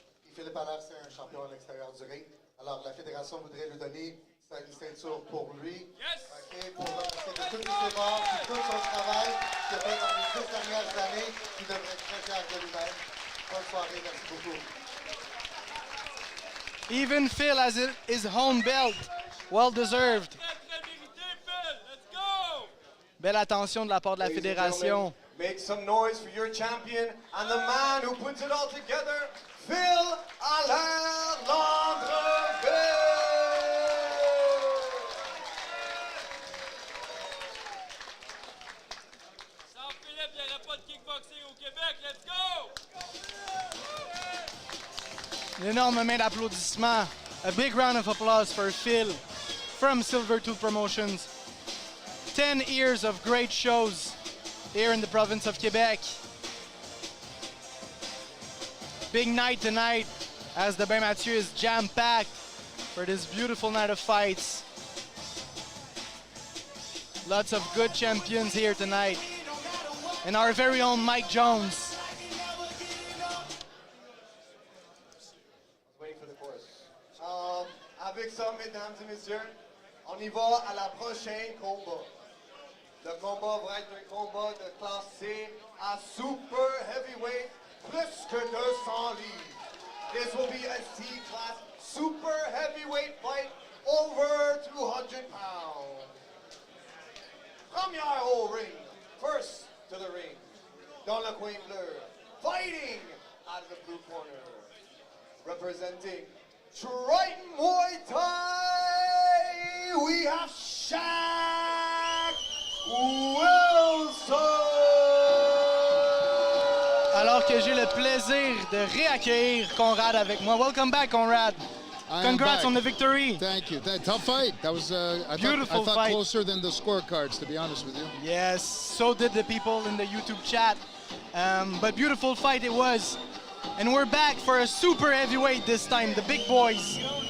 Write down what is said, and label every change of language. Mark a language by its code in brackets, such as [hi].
[fr] Puis Philippe Allard, c'est un champion à l'extérieur du ring. Alors, la Fédération voudrait lui donner une ceinture pour lui. Okay, pour remercier de tous ses efforts, de tout son travail qu'il a fait dans les 10 dernières années. Il devrait être très fier de lui-même. Bonne soirée, merci beaucoup. [en] Even Phil has his own belt. Well deserved. [fr] Belle attention de la part de la fédération. [en] Make some noise for your champion and the man who puts it all together, Phil Allaire Landreville. [fr] Sans Philippe, il n'y aurait pas de kickboxing au Québec. [en] Let's go! [fr] Une énorme main d'applaudissements. [en] A big round of applause for Phil from Silvertooth Promotions. 10 years of great shows here in the province of Quebec. Big night tonight as the Bain Mathieu is jam-packed for this beautiful night of fights. Lots of good champions here tonight. And our very own Mike Jones. Waiting for the chorus. [fr] Avec ça, mesdames et messieurs, on y va à la prochaine combat. Le combat va être un combat de classe C à super heavyweight, plus que 200 livres. [en] This will be a C-class super heavyweight fight over 200 pounds. [fr] Première au ring, [en] first to the ring, [fr] dans le coin bleu, [en] fighting out of the blue corner, representing Triton Muay Thai, we have Shaq Wilson. [fr] Alors que j'ai le plaisir de réaccueillir Conrad avec moi. [en] Welcome back, Conrad. Congrats on the victory. Thank you. Tough fight. That was I thought fight. Closer than the scorecards, to be honest with you. Yes, so did the people in the YouTube chat. But beautiful fight it was. And we're back for a super heavyweight this time, the big boys.